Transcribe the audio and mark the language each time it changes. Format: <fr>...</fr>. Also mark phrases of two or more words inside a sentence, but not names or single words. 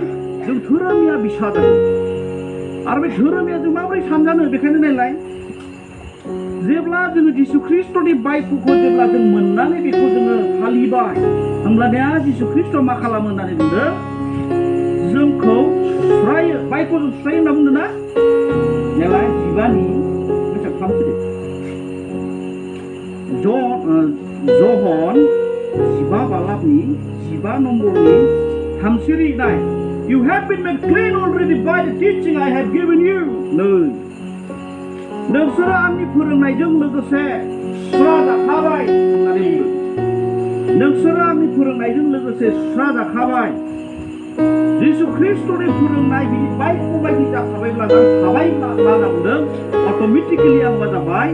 <brx>जों धोरोमिया बिसा जागोन आरो बे धोरोमिया जों माबोरै सानजानो बेखायनो नायलाय जेब्ला जोङो जिसु ख्रिस्ट'नि बायख'खौ जेब्ला जों मोननानै बेखौ जोङो फालिबाय होमब्लानिया जिसु ख्रिस्ट'आ मा खालामो होननानै बुंदों जोंखौ सुस्रायो बायख'जों सुस्रायो होनना बुंदों ना नायलाय जिबानि बेसां खालामसै जहन 15 बालाबनि 15 नम्बरनि 3 नाय</brx> <en>You have been made clean already by the teaching I have given you.</en> <brx>नोंसोरो आंनि फोरोंनायजों लोगोसे सुस्रा जाखाबाय होननानै बुंदों नोंसोरो आंनि फोरोंनायजों लोगोसे सुस्रा जाखाबाय जिसु ख्रिस्ट'नि फोरोंनाय बिनि बायख' बायदि जाखाबायब्ला जाखाबायब्ला मा होनना बुंदों अट'मेटिकेलि आं मा जाबाय</brx>